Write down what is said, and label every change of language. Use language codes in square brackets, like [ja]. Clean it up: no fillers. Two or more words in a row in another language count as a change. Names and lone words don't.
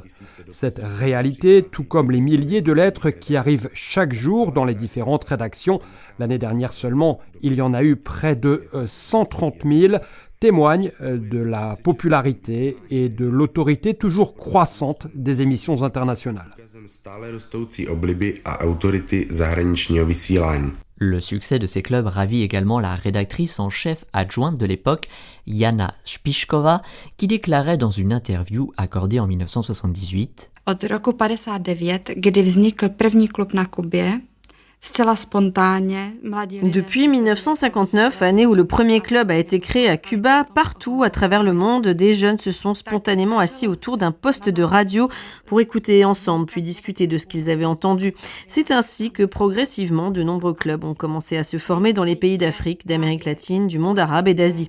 [fr] Cette réalité, tout comme les milliers de lettres qui arrivent chaque jour dans les différentes rédactions, l'année dernière seulement, il y en a eu près de 130 000, témoigne de la popularité et de l'autorité toujours croissante des émissions internationales. Le succès de ces clubs ravit également la rédactrice en chef adjointe de l'époque, Jana Špišková, qui déclarait dans une interview accordée en 1978 « [cs] Od roku 59, kdy vznikl první klub na Kubě, [fr] Depuis 1959, année où le premier club a été créé à Cuba, partout à travers le monde, des jeunes se sont spontanément assis autour d'un poste de radio pour écouter ensemble, puis discuter de ce qu'ils avaient entendu. C'est ainsi que progressivement, de nombreux clubs ont commencé à se former dans les pays d'Afrique, d'Amérique latine, du monde arabe et d'Asie.